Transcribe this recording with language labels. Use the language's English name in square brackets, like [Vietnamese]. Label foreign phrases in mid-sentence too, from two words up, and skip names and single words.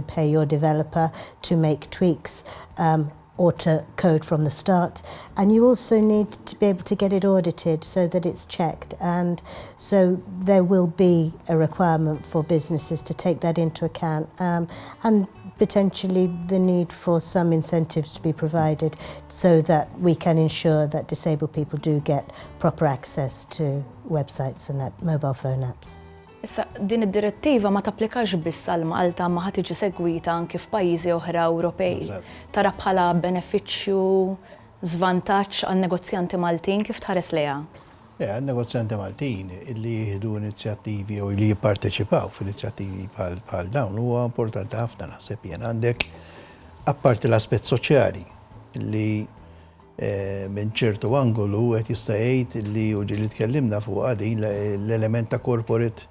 [English] pay your developer to make tweaks or to code from the start, and you also need to be able to get it audited so that it's checked, and so there will be a requirement for businesses to take that into account, and potentially the need for some incentives to be provided so that we can ensure that disabled people do get proper access to websites and mobile phone apps. [Maltese] Issa, din id-direttiva ma tapplikax biss għal Malta ma ħad tiġi segwita anke f'pajjiżi oħra Ewropej. Tara bħala benefiċċju, żvantaġġ għal negozjanti Maltin kif tħares lejha? Negozjanti Maltin illi jihdu inizjattivi u li jipparteċipaw f'inizjattivi bħal dawn huwa importanti ħafna naħseb jien għandek apparti l-aspett soċjali illi minn ċertu angolu qed jista' jgħid illi u ġieli tkellimna fuq għadin l-element ta' corporate